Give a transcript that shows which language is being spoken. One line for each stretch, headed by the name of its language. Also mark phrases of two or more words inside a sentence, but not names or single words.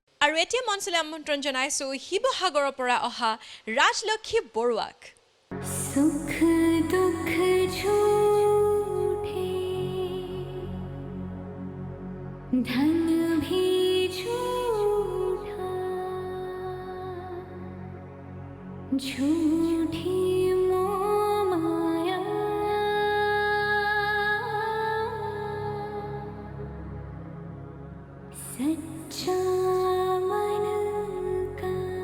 Assamese: আৰু এতিয়া মঞ্চলৈ আমন্ত্ৰণ জনাইছো শিৱসাগৰৰ পৰা অহা ৰাজলক্ষ্মী বৰুৱাক।
Hindi: सुख दुख झूठे धन भी झूठा झूठी मोह माया सच्चा मन का